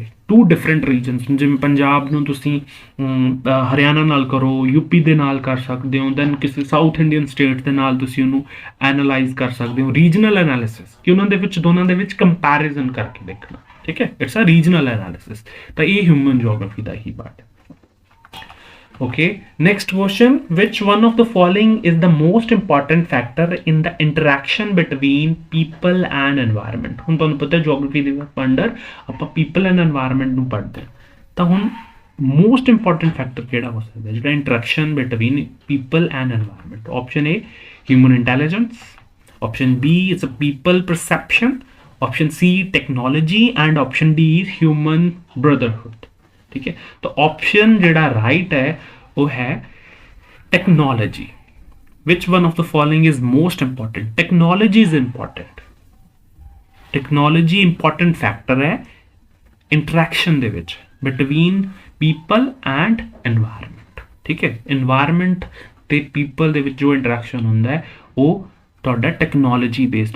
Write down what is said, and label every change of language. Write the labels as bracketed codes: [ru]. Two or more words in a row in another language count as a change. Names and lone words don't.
[en] two different regions [pa] ਜਿਵੇਂ ਪੰਜਾਬ ਨੂੰ ਤੁਸੀਂ ਹਰਿਆਣਾ ਨਾਲ ਕਰੋ, ਯੂਪੀ ਦੇ ਨਾਲ ਕਰ ਸਕਦੇ ਹੋ, ਦੈਨ ਕਿਸੇ [en] South Indian state [pa] ਦੇ ਨਾਲ ਤੁਸੀਂ ਉਹਨੂੰ ਐਨਾਲਾਈਜ਼ ਕਰ ਸਕਦੇ ਹੋ। [en] regional analysis [pa] ਕਿ ਉਨ੍ਹਾਂ ਦੇ ਵਿੱਚ ਦੋਨਾਂ ਦੇ ਵਿੱਚ ਕੰਪੈਰੀਜ਼ਨ ਕਰਕੇ ਦੇਖਣਾ। [hi] ठीक है, [en] it's a regional analysis. [hi] तो ये [en] human geography [hi] का ही पार्ट है। [en] Okay, next question, which one of the following is the most important factor in the interaction between people and environment? [pa] ਹੁਣ ਤੁਹਾਨੂੰ ਪਤਾ ਜਿਓਗ੍ਰਾਫੀ ਦੇ ਅੰਡਰ ਆਪਾਂ [en] people and environment [pa] ਨੂੰ ਪੜ੍ਹਦੇ ਹਾਂ, ਤਾਂ ਹੁਣ [en] most important factor [pa] ਕਿਹੜਾ ਹੋ ਸਕਦਾ ਜਿਹੜਾ [en] interaction between people and environment? Option A human intelligence, option B is a people perception, option C technology, and option D is human brotherhood। [hi] ठीक है, तो ऑप्शन जेड़ा राइट है वो है टेक्नोलॉजी। [en] Which one of the following is most important? Technology is important. Technology important factor [pa] ਹੈ ਇੰਟਰੈਕਸ਼ਨ ਦੇ ਵਿੱਚ [en] between people and environment. [pa] ਠੀਕ ਹੈ, ਐਨਵਾਇਰਮੈਂਟ ਤੇ ਪੀਪਲ ਦੇ ਵਿੱਚ ਜੋ ਇੰਟਰੈਕਸ਼ਨ ਹੁੰਦਾ ਹੈ ਉਹ ਤੁਹਾਡਾ [en] technology based [pa] है।